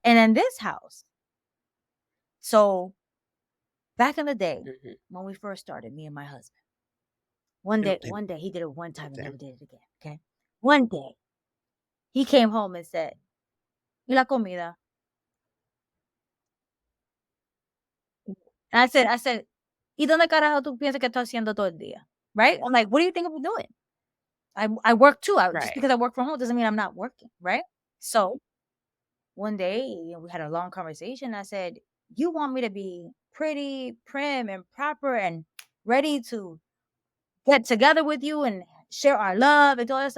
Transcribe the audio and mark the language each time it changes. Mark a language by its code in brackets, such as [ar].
[en] And in this house, so back in the day Mhm. when we first started, me and my husband, And one day he did it one time and them. never did it again. Okay. One day he came home and said, [es] "Y la comida." And I said, ¿Y dónde carajo tú piensas que estoy haciendo todo el día? [en] Right? I'm like, what do you think I'm doing? I work too. Just Right. because I work from home doesn't mean I'm not working. Right? So one day, we had a long conversation. I said, "You want me to be pretty, prim, and proper and ready to get together with you and share our love and all this."